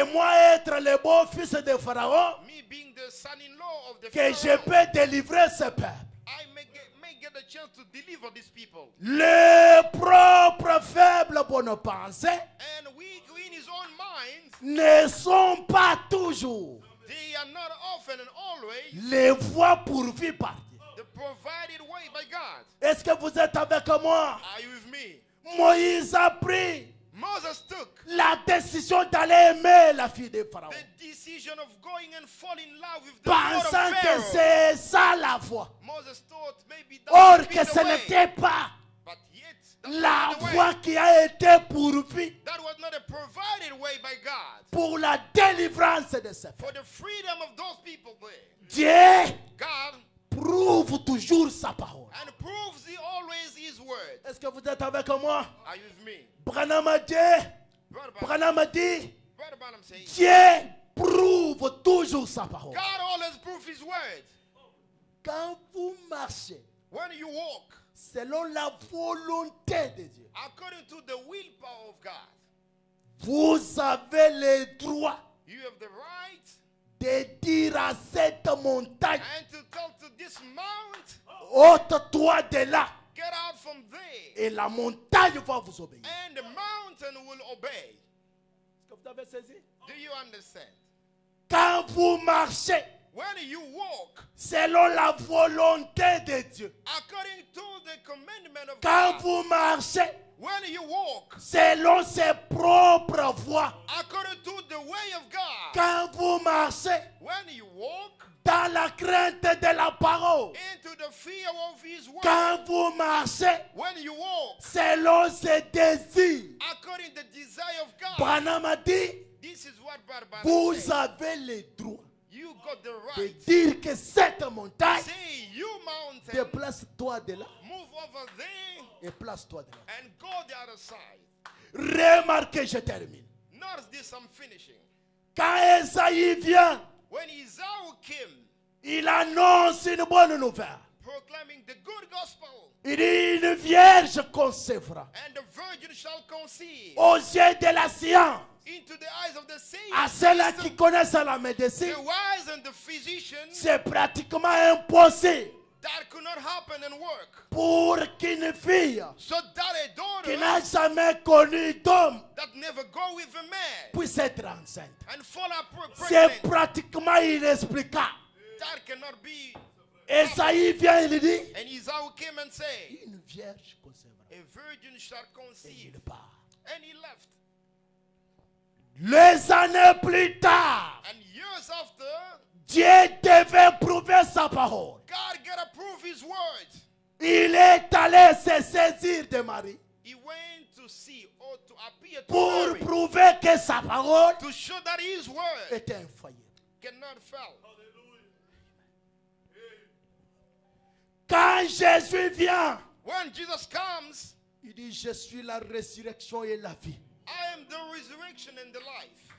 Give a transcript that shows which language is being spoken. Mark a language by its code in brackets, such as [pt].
[fr] de moi être le beau fils de Pharaon [en] me being the son-in-law of the [fr] que je [en] Pharaoh, [fr] peux délivrer ce peuple. [en] I may get a chance to deliver these people. [fr] Les propres faibles bonnes pensées [en] And weak in his own mind, [fr] ne sont pas toujours [en] they are not often and always [fr] les voies pourvues par Dieu. [en] the provided way by God. [fr] Est-ce que vous êtes avec moi? [en] Are you with me? [fr] Moïse a pris [en] Moses took [fr] la décision d'aller aimer la fille de Pharaon, [en] the decision of going and fall in love with the daughter of [fr] pensant que [en] Pharaoh. [fr] c'est ça la voie. [en] Moses thought maybe that [fr] Or [en] would be [fr] que [en] the [fr] ce [en] way. [fr] n'était pas [en] But yet, that [fr] la [en] was not the [fr] voie [en] way. [fr] qui a été pourvue [en] That was not a provided way by God [fr] pour la délivrance de ce peuple. [en] for the freedom of those people there. [fr] Dieu [en] God [fr] prouve toujours sa parole. [en] and proves he always his word. [fr] Est-ce que vous êtes avec moi? [en] Are you with me? [fr] Branham a dit, [en] Brother Branham says, [fr] Dieu prouve toujours sa parole. [en] God always proves his word. [fr] Quand vous marchez [en] When you walk [fr] selon la volonté de Dieu, [en] according to the willpower of God, [fr] Vous avez le droit [en] You have the right [fr] de dire à cette montagne, [en] and to tell to this mount, [fr] ôte-toi de là. [en] get out from there. [fr] Et la montagne va vous obéir. [en] And the mountain will obey. [fr] Est-ce que vous avez saisi? [en] Do you understand? [fr] Quand vous marchez [en] When you walk [fr] selon la volonté de Dieu, [en] according to the commandment of [fr] quand [en] God, [fr] vous marchez [en] when you walk [fr] selon ses propres voies, [en] according to the way of God, [fr] quand vous marchez [en] when you walk [fr] dans la crainte de la parole, [en] into the fear of His word, [fr] quand vous marchez [en] when you walk [fr] selon ses désirs, [en] according to the desire of God, [fr] Branham a dit, [en] this is what Barban [fr] vous [en] said. [fr] avez le droit [en] You got the right. [fr] dire que cette montagne, [en] Say, you mountain, [fr] déplace-toi de là [en] move over there [fr] et place-toi de là. [en] and go the other side. [fr] Remarquez, je termine. [en] Notice this, I'm finishing. [fr] Quand Esaïe vient, [en] When Esau came, [fr] il annonce une bonne nouvelle. [en] proclaiming the good gospel, [fr] Il dit, une vierge concevra [en] and the virgin shall conceive [fr] aux yeux de la science. [en] into the eyes of the [fr] À [en] saints, [fr] ceux-là qui connaissent la médecine, [en] the wise and the physicians, [fr] c'est pratiquement impossible [en] that could not happen and work. [fr] pour qu'une fille [en] So that a [fr] qui n'a jamais connu d'homme [en] that never go with a man [fr] puisse être enceinte. [en] and fall out [fr] C'est [en] pregnant, [fr] pratiquement inexplicable. [en] that cannot be. [fr] Esaïe vient, il dit, [en] And Esau came and said, [fr] une vierge concevra. [en] a virgin shall [fr] Et [en] conceive. [fr] il part. [en] And he left. [fr] Les années plus tard, [en] And years after, [fr] Dieu devait prouver sa parole. [en] God gotta prove his word. [fr] Il est allé se saisir de Marie [en] He went to see or to appear to [fr] pour [en] Mary [fr] prouver que sa parole [en] to show that his word [fr] était infaillible. [en] cannot fail. [fr] Quand Jésus vient, [en] When Jesus comes, [fr] il dit, je suis la résurrection et la vie. [en] I am the resurrection and the life.